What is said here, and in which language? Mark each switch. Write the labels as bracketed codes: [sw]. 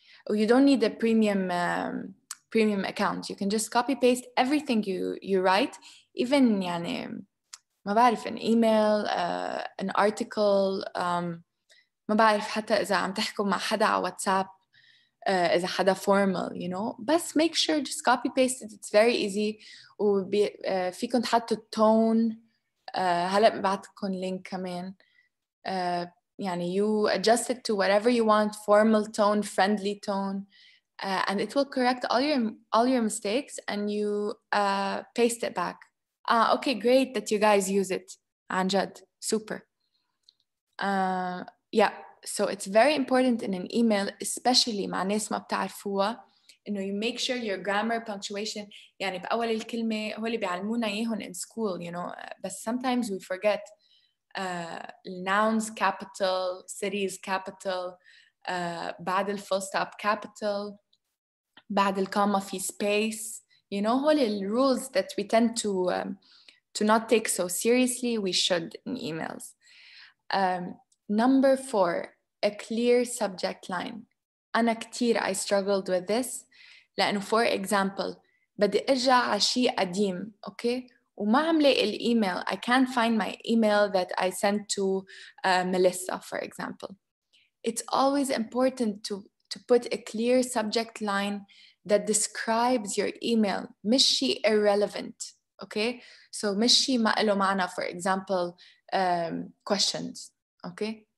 [en] You don't need a premium account. You can just copy paste everything you write, even [ar] يعني ما بعرف [en] an email, an article, [ar] ما بعرف حتى إذا عم تحكوا مع حدا على واتساب, إذا حدا [en] formal, you know. [ar] بس [en] make sure just copy paste it. It's very easy. [ar] فيكم تحطوا tone. هلأ ببعتكم لينك كمان. يعني [en] you adjust it to whatever you want, formal tone, friendly tone, and it will correct all your mistakes, and you paste it back. Okay, great that you guys use it. [ar] عن جد, [en] super. Yeah, so it's very important in an email, especially [ar] مع ناس ما بتعرفوها, إنه [en] you make sure your grammar, punctuation, [ar] يعني بأول الكلمة هو اللي بيعلمونا إياهم [en] in school, you know, but sometimes we forget. Nouns capital, cities capital, [ar] بعد الفول [en] stop capital, [ar] بعد الكوما في [en] space, you know, all the rules that we tend to not take so seriously, we should in emails. Number 4, a clear subject line. [ar] أنا كتير [en] I struggled with this, [ar] لأنه [en] for example [ar] بدي أرجع على شيء قديم, [en] okay? [ar] وما عم لاقي الإيميل. [en] I can't find my email that I sent to Melissa, for example. It's always important to put a clear subject line that describes your email. [ar] مش شيء [en] irrelevant, okay? So [ar] مش شيء ما له معنى, [en] for example, questions, okay?